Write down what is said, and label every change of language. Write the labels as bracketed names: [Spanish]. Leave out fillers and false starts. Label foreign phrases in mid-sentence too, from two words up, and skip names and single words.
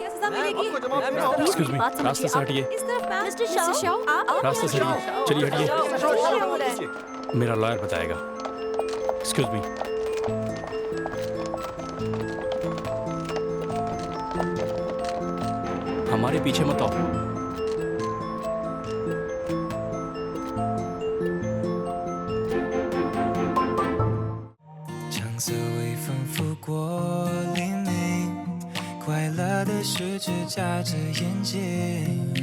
[English] excuse me, [Hindi] रास्ते से हटिए। रास्ते से हटिए, चलिए हटिए। मेरा लॉयर बताएगा। [English] excuse me. [Hindi] हमारे पीछे मत आओ। [Chinese] 橙色微风拂过黎明，快乐的事只眨着眼睛。